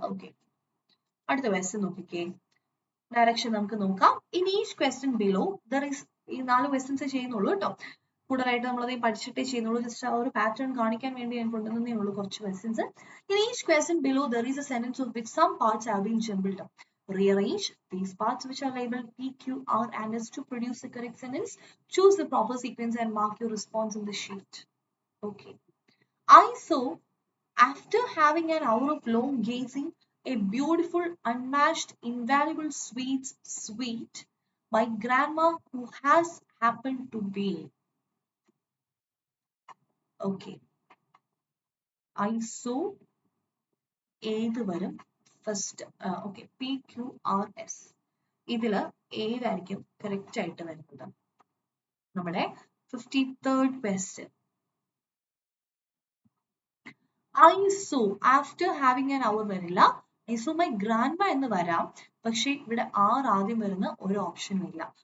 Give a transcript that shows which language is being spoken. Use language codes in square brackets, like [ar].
[ml] Okay, അടുത്ത question നോക്കിക്കേ. Direction നമുക്ക് നോക്കാം. [en] in each question below there is, [ml] ഈ 4 ക്വസ്റ്റ്യൻസ് ചെയ്യുന്നുള്ളൂ കേട്ടോ, കൂടുതലായിട്ട് നമ്മളത് പഠിച്ചിട്ടേ ചെയ്യുന്നുള്ളൂ. ജസ്റ്റ് ആ ഒരു പാറ്റേൺ കാണിക്കാൻ വേണ്ടി ഞാൻ കൊണ്ടുവന്നേ ഉള്ളൂ കുറച്ച് questions. [en] In each question below there is a sentence of which some parts have been jumbled up. Rearrange these parts which are labeled P, Q, R and S to produce the correct sentence. Choose the proper sequence and mark your response in the sheet. Okay. I saw, after having an hour of long gazing, a beautiful, unmatched, invaluable sweet, my grandma who has happened to be. Okay. I saw [ml] ഏത് വരും first? Okay, P Q R S. ഇതില് ഏതായിരിക്കും correct ആയിട്ട് വരുന്നത്? നമ്മുടെ 53rd question. [en] I saw, after having an hour [ml] വരില്ല. [en] I saw my grandma [ml] എന്ന് വരാം, പക്ഷെ ഇവിടെ ആർ ആദ്യം വരുന്ന ഒരു ഓപ്ഷനും ഇല്ല.